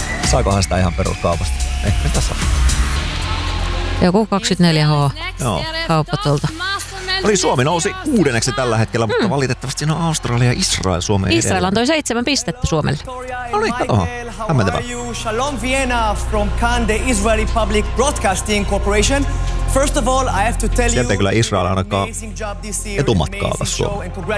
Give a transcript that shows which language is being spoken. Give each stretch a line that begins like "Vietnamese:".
Finnish: Saakohan sitä ihan peruskaupasta? Ei, mitä saa? Joku 24H kauppatulta. Oli Suomi nousi kuudenneksi tällä hetkellä, mutta valitettavasti siinä on Australia ja Israel Suomeen edellä. Israel antoi 7 pistettä Suomelle. No niin, katohan. Hämmentävä.
English: Shalom Vienna from Cannes, the Israeli Public Broadcasting Corporation. First of all, I have to tell you,
Finnish: sieltä ei kyllä Israel ainakaan etumatkaa taas Suomeen.